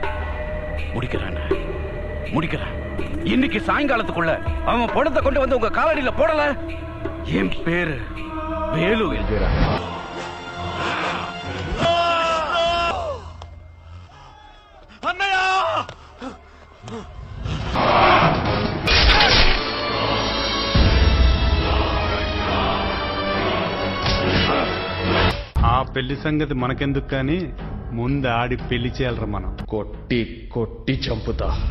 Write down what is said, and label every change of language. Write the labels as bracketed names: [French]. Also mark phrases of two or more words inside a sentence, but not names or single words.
[Tamil] முடிக்கிறேன். இன்னைக்கு சாயங்காலத்துக்குள்ள அவன் பணத்தை கொண்டு வந்து உங்க காலடியில போடல, என் பேரு வேலு எழுதுறா. அண்ணையா [Telugu] ఆ పెళ్లి సంగతి మనకెందుకు కానీ ముందు ఆడి పెళ్లి చేయాలరా మనం. కొట్టి కొట్టి చంపుతా.